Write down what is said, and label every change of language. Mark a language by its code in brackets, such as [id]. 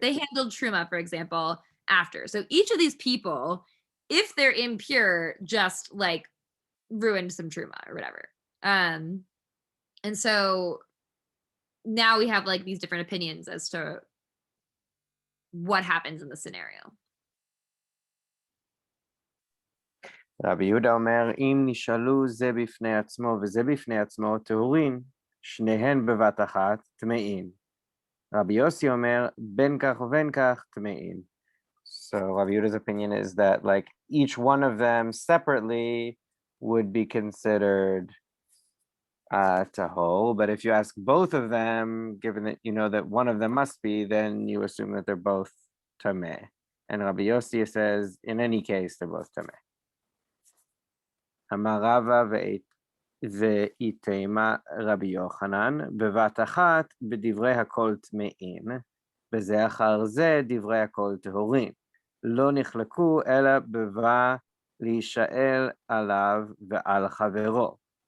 [en] They handled truma, for example, after. So each of these people, if they're impure, just like ruined some truma or whatever. And so now we have like these different opinions as to what happens in the scenario. [he] רבי יהודה אומר, אם נשאלו זה בפני עצמו וזה בפני עצמו, טהורין, שניהן בבת אחת, טמאים. Rabbi Yossi Omer, ben kach uven kach tamein. [en] So Rabbi Yehuda's opinion is that like each one of them separately would be considered tahol, but if you ask both of them, given that you know that one of them must be, then you assume that they're both tameh. And Rabbi Yossi says, in any case, they're both tameh. [he] Amar Rava ואיתמה רבי יוחנן, בבת אחת בדברי הכל טמאים, בזה אחר זה דברי הכל טהורים. לא נחלקו אלא בבא להישאל עליו ועל חברו.